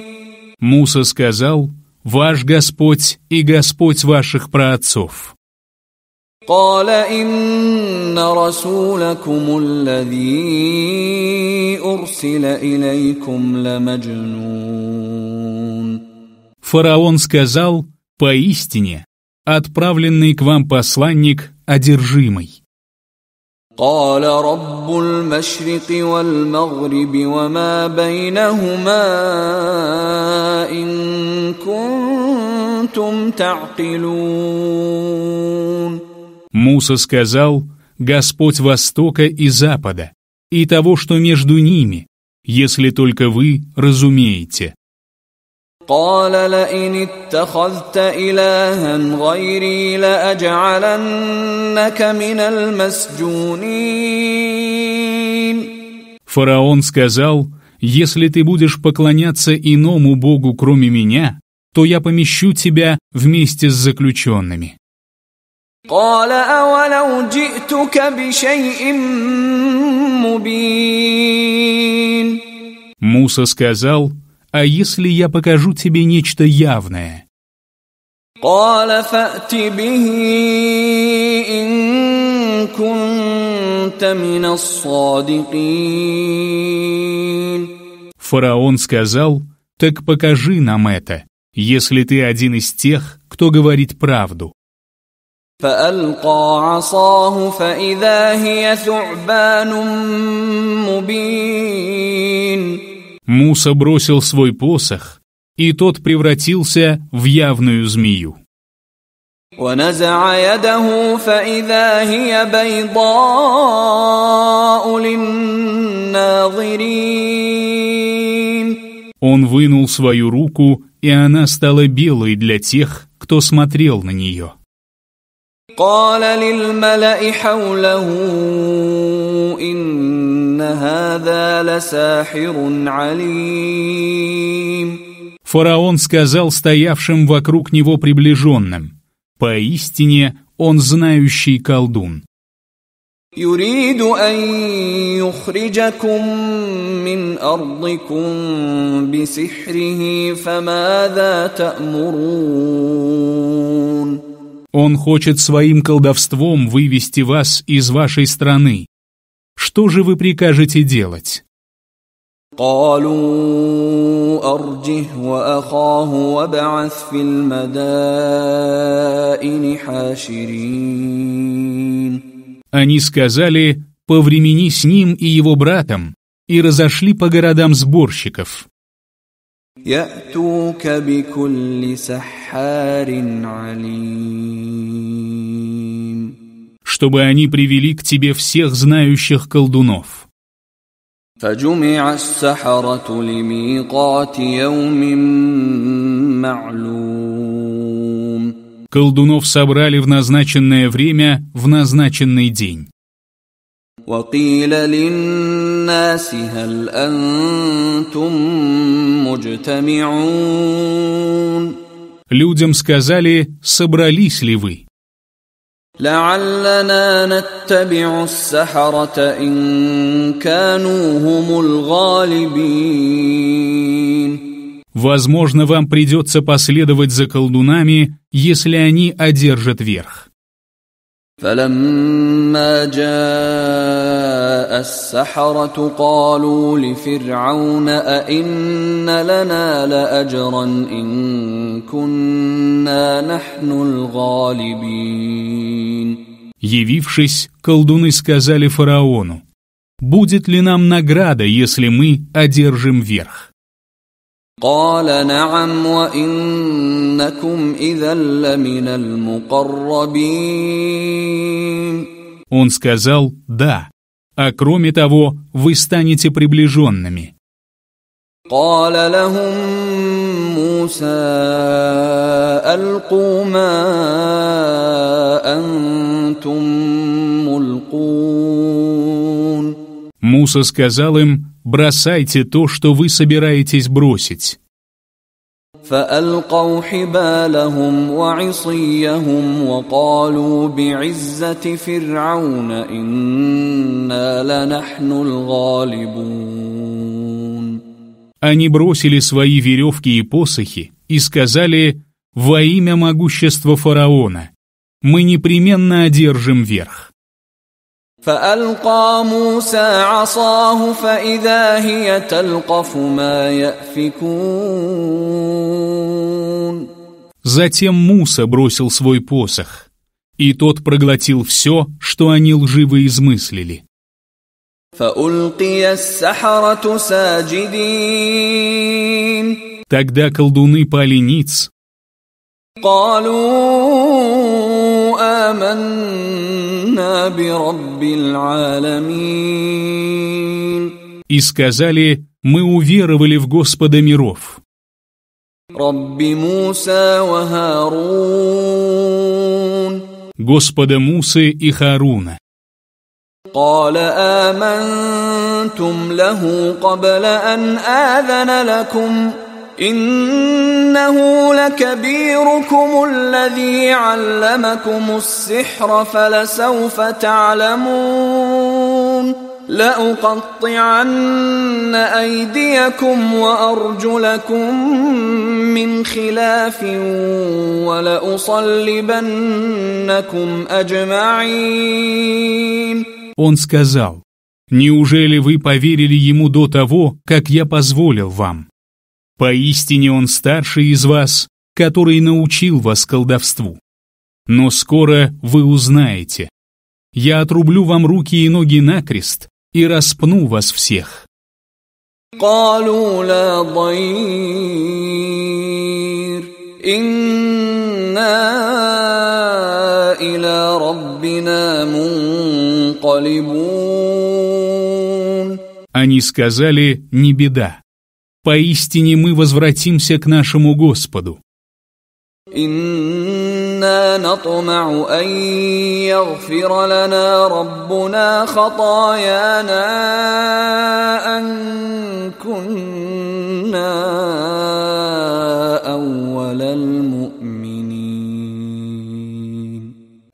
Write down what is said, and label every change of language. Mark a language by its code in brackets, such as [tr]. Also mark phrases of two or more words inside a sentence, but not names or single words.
[ru] Муса сказал: «Ваш Господь и Господь ваших праотцов». [ar] قَالَ إِنَّ رَسُولَكُمُ الَّذِي أُرْسِلَ إِلَيْكُمْ لَمَجْنُونٌ. [ru] Фараон сказал: «Поистине, отправленный к вам посланник одержимый». [ar] قَالَ رَبُّ الْمَشْرِقِ وَالْمَغْرِبِ وَمَا بَيْنَهُمَا إِن كُنتُمْ تَعْقِلُونَ. [ru] Муса сказал: «Господь Востока и Запада, и того, что между ними, если только вы разумеете». [ar] قَالَ لَئِنِ اتَّخَذْتَ إِلَٰهًا غَيْرِي لَأَجْعَلَنَّكَ مِنَ الْمَسْجُونِينَ. [ru] Фараон сказал: «Если ты будешь поклоняться иному Богу, кроме меня, то я помещу тебя вместе с заключенными». [ar] قَالَ أَوَلَوْ جِئْتُكَ بِشَيْءٍ مُّبِينٍ. [ru] Муса сказал: «А если я покажу тебе нечто явное?» [ar] قَالَ فَأْتِ بِهِ إِن كُنتَ مِنَ الصَّادِقِينَ. [ru] Фараон сказал: «Так покажи нам это, если ты один из тех, кто говорит правду». [ar] فألقى عصاه فإذا هي ثعبان مبين. [ru] Муса бросил свой посох, и тот превратился в явную змею. [ar] ونزع يده فإذا هي بيضاء للناظرين. [ru] Он вынул свою руку, и она стала белой для тех, кто смотрел на нее. [ar] قال للملأ حوله إن هذا لساحر عليم. [ru] Фараон сказал стоявшим вокруг него приближенным: «Поистине он знающий колдун». [ar] يريد أن يخرجكم من أرضكم بسحره فماذا تأمرون? [ru] Он хочет своим колдовством вывести вас из вашей страны. Что же вы прикажете делать? [ar] قالوا أرجه وأخاه وابعث في المدائن حاشرين. [ru] Они сказали: «Повремени с ним и его братом», и разошли по городам сборщиков. [ar] يأتوك بكل سحار عليم. [ru] Чтобы они привели к тебе всех знающих колдунов. [ar] فجمع السحرة لميقات يوم معلوم. [ru] Колдунов собрали в назначенное время, в назначенный день. [ar] وقيل للناس هل أنتم مجتمعون. [ru] Людям сказали: собрались ли вы? [ar] لعلنا نتبع السحرة إن كانوا هم الغالبين. [ru] Возможно, вам придется последовать за колдунами, если они одержат верх. [ar] فلما جاء السحرة قالوا لفرعون أئن لنا لأجرا إن كنا نحن الغالبين. [ru] Явившись, колдуны сказали фараону: «Будет ли нам награда, если мы одержим верх?» [ar] قال نعم وإنكم إذا لمن المقربين. [ru] Он сказал: «Да, а кроме того, вы станете приближенными». [ar] قال لهم موسى ألقوا ما أنتم ملقون. [ru] Муса сказал им: «Бросайте то, что вы собираетесь бросить». [ar] فألقوا حبالهم وعصيهم وقالوا بعزة فرعون إنا لنحن الغالبون. [ru] Они бросили свои веревки и посохи и сказали: «Во имя могущества фараона, мы непременно одержим верх». [ar] فألقى موسى عصاه فإذا هي تلقف ما يأفكون. [ru] Затем Муса бросил свой посох, и тот проглотил все, что они лживо измыслили. [ar] فألقي السحرة ساجدين. [ru] Тогда колдуны пали ниц. [ar] قالوا آمنا برب العالمين. [ru] И сказали: «Мы уверовали в Господа миров, [ar] رب موسى وهارون». [ru] Господа Мусы и Хааруна. [ar] قال آمنتم له قبل أن آذن لكم إنه لكبيركم الذي علمكم السحر فلسوف تعلمون لأقطعن أيديكم وأرجلكم من خلاف ولأصلبنكم أجمعين. [ru] Он сказал: «Неужели вы поверили ему до того, как я позволил вам? Поистине он старший из вас, который научил вас колдовству. Но скоро вы узнаете. Я отрублю вам руки и ноги накрест и распну вас всех». [ar] قالوا لا ضير إنا إلى ربنا منقلبون. [ru] Они сказали: «Не беда. Поистине мы возвратимся к нашему Господу. [ar] إنا نطمع أن يغفر لنا ربنا خطايانا أن كنا أول المؤمنين.